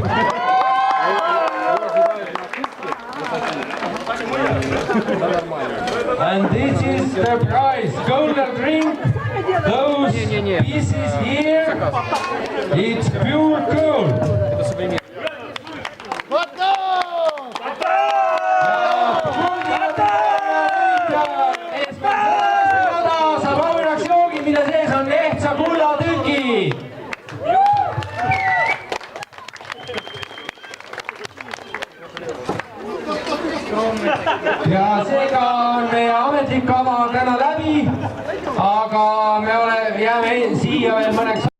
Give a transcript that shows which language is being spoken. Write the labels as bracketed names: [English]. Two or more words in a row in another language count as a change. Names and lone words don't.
[English] And this is the prize, golden drink. Those pieces here, it's pure gold. [Estonian] Mille sees on ehtsa kullatükid. Ja seega on meie ametlik kava täna läbi, aga me jääme siia veel mõneks